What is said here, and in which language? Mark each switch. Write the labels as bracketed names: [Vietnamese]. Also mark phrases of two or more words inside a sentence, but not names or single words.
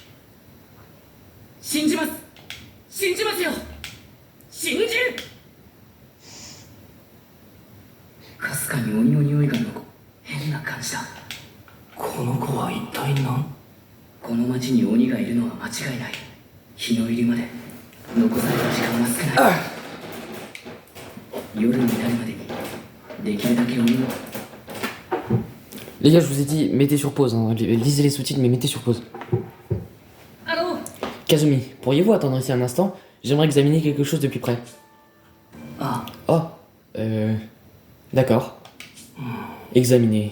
[Japanese] 信じます信じますよ信じるかすかに鬼の匂いが残る変な感じだこの子は一体何この町に鬼がいるのは間違いない日の入りまで残された時間は少ない夜になるまでにできるだけ鬼の [French] Les gars, je vous ai dit, mettez sur pause, hein. Lisez les sous-titres, mais mettez sur pause. Allô Kazumi, pourriez-vous attendre ici un instant? J'aimerais examiner quelque chose de plus près. Ah, Oh, d'accord. Examiner.